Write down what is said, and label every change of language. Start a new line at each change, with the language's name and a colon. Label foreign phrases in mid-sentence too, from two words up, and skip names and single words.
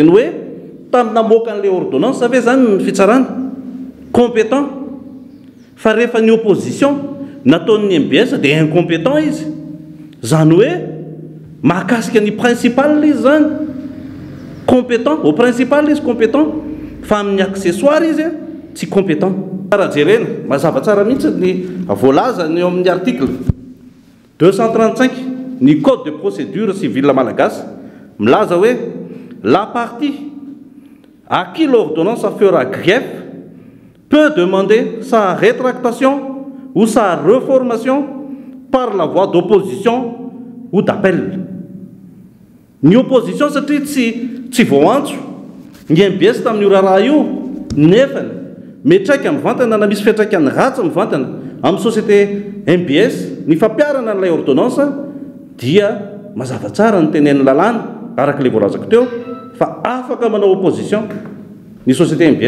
Malagasy: ny hoe tamin'ny namoaka n'ilay ordonnance ave zany ny fitsarana compétent fa rehefa ny opposition nataon'ny MBS dia incompétent izy zany hoe mahakasika ny principal izy zany
French: compétent au principal
Malagasy: izy compétent fa amin'ny accessoire izy tsy compétent tsara jerena mazava tsara mihitsy ny voalaza ny eo amin'ny article
French: 235 ny code de procédure civile malagasy
Malagasy: milaza hoe
French: la partie à qui l'ordonnance fera grief peut demander sa rétractation ou sa reformation par la voie d'opposition ou d'appel.
Malagasy: Ny opposition satria tsy voantso ny MBS tamin'ny raharaha io nefa metraika mivantana na misy fiantraikany ratsy mivantana amin'ny société MBS ny fampiarana n'ilay ordonnance dia mazava tsara ny tenen'ny lalàna araka le voalazako teo fa afaka manao opposition ny société MBS.